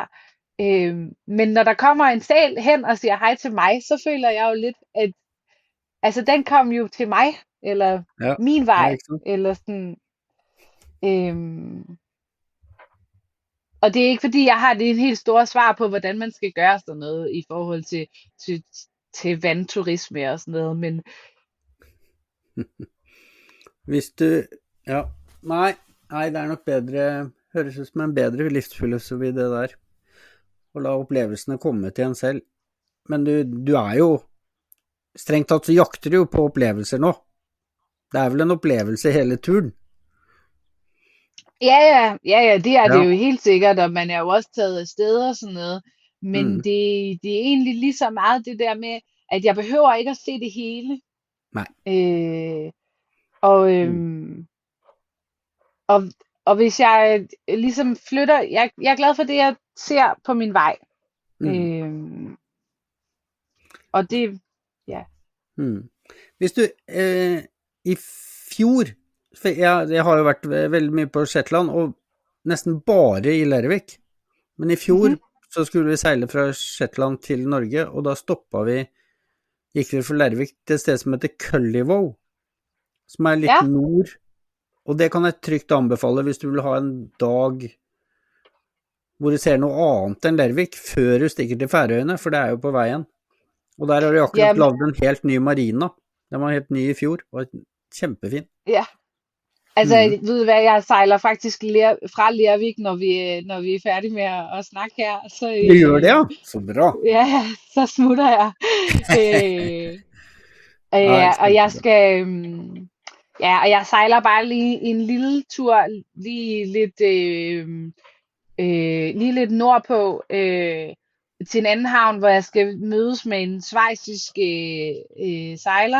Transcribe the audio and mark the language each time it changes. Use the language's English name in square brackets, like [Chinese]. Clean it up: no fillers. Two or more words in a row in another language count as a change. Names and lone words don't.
[Danish] Men når der kommer en sæl hen og siger hej til mig, så føler jeg jo lidt, at altså, den kom jo til mig, eller Ja, min ja, vej, [Norwegian] ikke sant? [Danish] eller sådan. Øhm, og det er ikke fordi, jeg har det en helt store svar på, hvordan man skal gøre sådan noget i forhold til, til vandturisme og sådan noget, men [Norwegian] Hvis du, ja, nei, det er nok bedre, høres ut som en bedre livsfilosofi det der, å la opplevelsene komme til en selv. Men du er jo, strengt tatt så jakter du jo på opplevelser nå. Det er vel en opplevelse hele turen. [Danish] ja, det er det Ja. jo helt sikkert, og man er jo også taget afsted og sådan noget. Men Mm. det er egentlig lige så meget det der med, at jeg behøver ikke at se det hele. [Norwegian] Nei. [Danish] Og, Mm. og, og hvis jeg ligesom flytter, jeg er glad for det, jeg ser på min vej. Mm. Og det, ja. Mm. [Norwegian] Hvis du, i fjor, for jeg har jo vært veldig mye på Shetland, og nesten bare i Lervik, men i fjor så skulle vi seile fra Shetland til Norge, og da stoppet vi, gikk vi fra Lervik til et sted som heter Cullivow, som er litt Ja. nord, og det kan jeg trygt anbefale hvis du vil ha en dag hvor du ser noe annet enn Lervik, før du stikker til Færøyene, for det er jo på veien. Og der har de akkurat [Danish] Jamen, lavet en helt ny marina. [Norwegian] Den var helt ny i fjor, og kjempefin. [Danish] ja. Altså, Mm. ved du hvad, jeg sejler faktisk fra Lervik, når vi er færdige med at snakke her. Så, [Norwegian] Du gjør det, ja? Så bra. [Danish] ja, så smutter jeg. øh, [Norwegian] Nei, [Danish] og jeg [Norwegian] kjempebra. [Danish] skal, og jeg sejler bare lige en lille tur, lige lidt nordpå, til en anden havn, hvor jeg skal mødes med en schweizisk sejler,